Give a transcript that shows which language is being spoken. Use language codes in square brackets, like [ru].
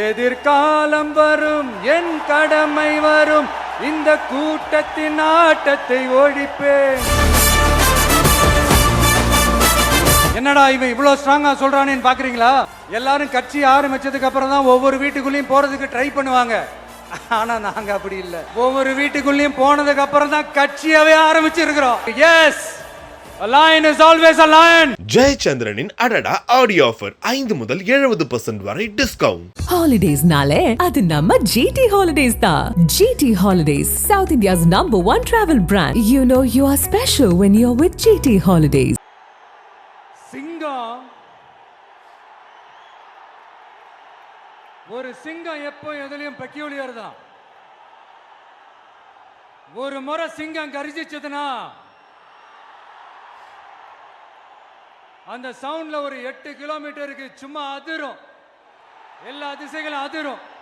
[ta] எதிர்காலம் வரும், என் கடமை வரும், இந்த கூட்டத்தின் ஆட்டத்தை ஒழிப்பேன். என்னடா இவன் இவ்வளவு ஸ்ட்ராங்கா சொல்றானேன்னு பாக்குறீங்களா? எல்லாரும் கட்சி ஆரம்பிச்சதுக்கு அப்புறம் தான் ஒவ்வொரு வீட்டுக்குள்ளேயும் போறதுக்கு ட்ரை பண்ணுவாங்க. ஆனா நாங்க அப்படி இல்ல. ஒவ்வொரு வீட்டுக்குள்ளேயும் போனதுக்கு அப்புறம் தான் கட்சியாவே ஆரம்பிச்சிருக்கிறோம். S, [en] a lion is always a lion. [ta] ஜெயச்சந்திரனின் அடடா ஆடியோ ஆஃபர் 5 முதல் 70% வரை டிஸ்கவுண்ட். Holidays நாளே அது நம்ம GT Holidays தான். [en] GT Holidays, South India's #1 travel brand. You know you are special when you're with GT Holidays. [ta] சிங்கம், ஒரு சிங்கம் எப்போ எதுலயும் பெக்யூலியர் தான். ஒரு முறை சிங்கம் கர்ஜிச்சதுன்னா அந்த சவுண்ட்ல ஒரு 8 கிலோமீட்டருக்கு சும்மா அதிரும், எல்லா திசைகளும் அதிரும்.